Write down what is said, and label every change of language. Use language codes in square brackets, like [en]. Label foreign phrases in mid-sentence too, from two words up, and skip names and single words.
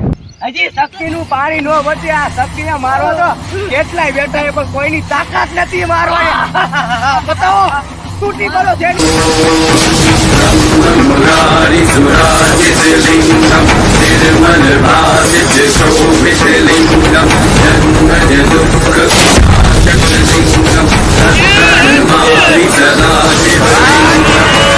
[gu] હજી શક્તિનું પાણી નો બચે. આ શક્તિને મારવા તો કેટલાય બેઠા છે પણ કોઈની તાકાત નથી મારવાની. બતાવો તૂટી પડો છે. [sa] मुरारिसुराजितलिङ्गं निर्मलभासित शोभितलिङ्गं जन्मज दुःखविनाशकलिङ्गं तत्प्रणमामि सदा शिवलिङ्गम्।